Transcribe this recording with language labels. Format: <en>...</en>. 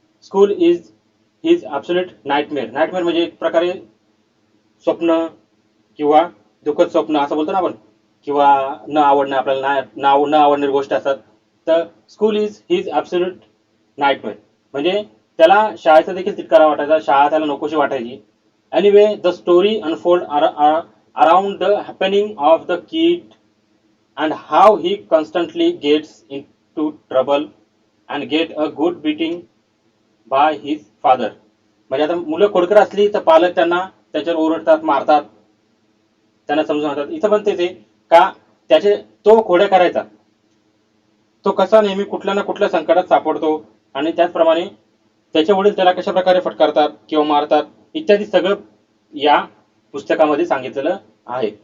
<en>School is his absolute nightmare.</en> <mr>Nightmare म्हणजे एक प्रकारे स्वप्न किंवा दुःखद स्वप्न असं बोलतो ना आपण, किंवा न आवडणं, आपल्याला न आवडणारी गोष्ट असतात. तर</mr> <en>school is his absolute nightmare</en> <mr>म्हणजे त्याला शाळेचा देखील तिटकारा वाटायचा, शाळा त्याला नकोशी वाटायची. Anyway</mr> <en>The story unfold around the happening of the kid and how he constantly gets into trouble and get a good beating by his father.</en> <mr>म्हणजे आता मुलं खोडकर असली तर पालक त्यांना त्याच्यावर ओरडतात, मारतात, त्यांना समजून सांगतात. इथं पण तेच आहे का, त्याचे तो खोड्या करायचा, तो कसा नेहमी कुठल्या ना कुठल्या संकटात सापडतो, आणि त्याचप्रमाणे त्याचे वडील त्याला कशा प्रकारे फटकारतात किंवा मारतात इत्यादी सगळं या पुस्तकामध्ये सांगितलेलं आहे.</mr>